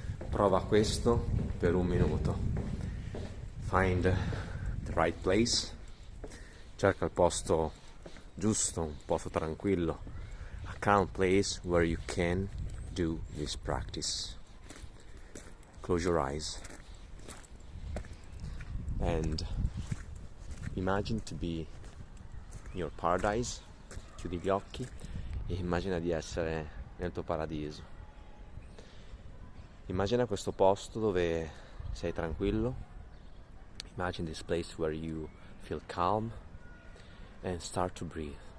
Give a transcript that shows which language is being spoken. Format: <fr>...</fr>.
<it>Prova questo per 1 minuto.</it> <en>Find the right place.</en> <it>Cerca il posto giusto, un posto tranquillo.</it> <en>A calm place where you can do this practice. Close your eyes and imagine to be in your paradise.</en> <it>Chiudi gli occhi e immagina di essere nel tuo paradiso. Immagina questo posto dove sei tranquillo.</it> <en>Imagine this place where you feel calm and start to breathe.</en>